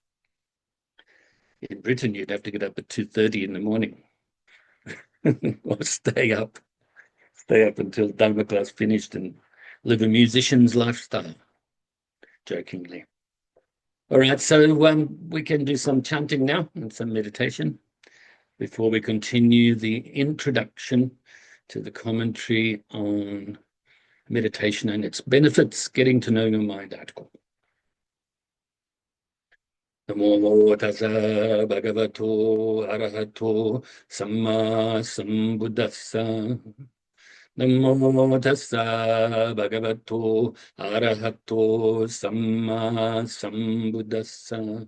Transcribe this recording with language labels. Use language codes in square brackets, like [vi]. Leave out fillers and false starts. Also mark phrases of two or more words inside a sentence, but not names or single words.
[en] In Britain, you'd have to get up at 2:30 in the morning or stay up until Dharma class finished and live a musician's lifestyle, jokingly. All right, so we can do some chanting now and some meditation before we continue the introduction to the commentary on meditation and its benefits, getting to know your mind article. [pi] Namo Tassa Bhagavato Arahato Samma Sambuddhassa. Namo Tassa Bhagavato Arahato Samma Sambuddhassa.